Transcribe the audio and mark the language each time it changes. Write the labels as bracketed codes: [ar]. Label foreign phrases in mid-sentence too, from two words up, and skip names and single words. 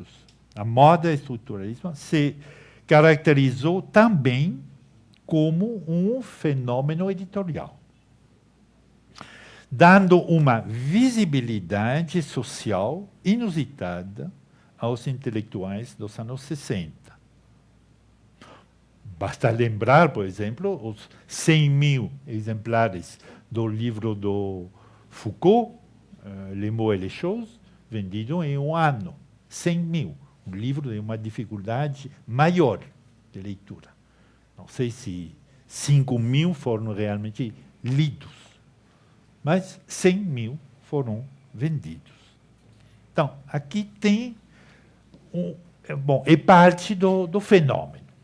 [pt] A moda estruturalista se caracterizou também como um fenômeno editorial, dando uma visibilidade social inusitada aos intelectuais dos anos 60. Basta lembrar, por exemplo, os 100.000 exemplares do livro do Foucault, Les mots et les choses, vendido em um ano. 100.000. Um livro de uma dificuldade maior de leitura. Não sei se 5.000 foram realmente lidos. mas 100.000 foram vendidos. Então, aqui tem é parte do fenômeno.